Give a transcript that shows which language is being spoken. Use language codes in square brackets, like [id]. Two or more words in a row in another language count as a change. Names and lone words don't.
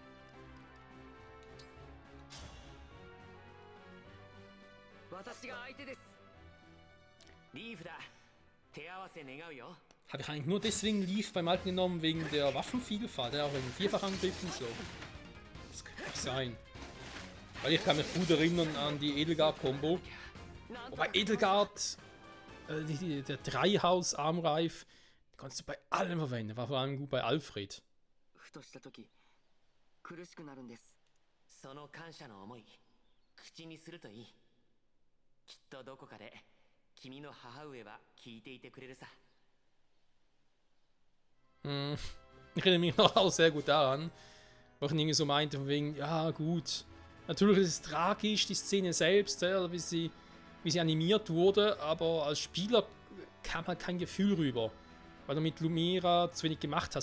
[de] Habe ich eigentlich nur deswegen Leaf beim Alten genommen, wegen der Waffenvielfalt, der auch wegen Vierfachangriffen so. Das kann nicht sein. Weil ich kann mich gut erinnern an die Edelgard-Kombo. Wobei Edelgard, der Dreihaus-Armreif, die kannst du bei allem verwenden. War vor allem gut bei Alfred. [ja] その感謝の思い口にするといいきっとどこかで君の母上は聞いていてくれるさ [de] Ich erinnere mich noch auch sehr gut daran, wo ich irgendwie so meinte, von wegen, ja gut, natürlich ist es tragisch, die Szene selbst, wie sie animiert wurde, aber als Spieler kam halt kein Gefühl rüber, weil du mit Lumira zu wenig gemacht hast.